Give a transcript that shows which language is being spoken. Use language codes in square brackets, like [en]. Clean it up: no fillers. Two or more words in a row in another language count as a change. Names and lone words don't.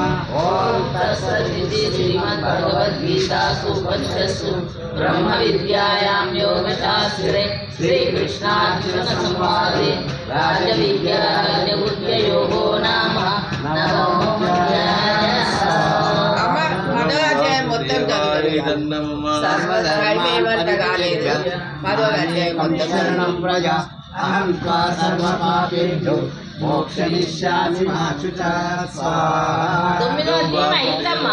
[sa] ॐ तत्सदिति श्रीमद्भगवद्गीतासु उपनिषत्सु ब्रह्मविद्यायां योगशास्त्रे श्रीकृष्णार्जुनसंवादे राजविद्यायोगो नाम नवमोऽध्यायः। [te] పదో అధ్యాయం మొత్తం చదువు. సర్వధర్మాన్ కాలేదు. పదో అధ్యాయం మొత్తం [sa] శరణం ప్రజా అహం త్వా సర్వపాపేభ్యో మోక్షయిష్యామి మా శుచా స్వాహా. [te] తొమ్మిదో అధ్యాయం అయిందమ్మా.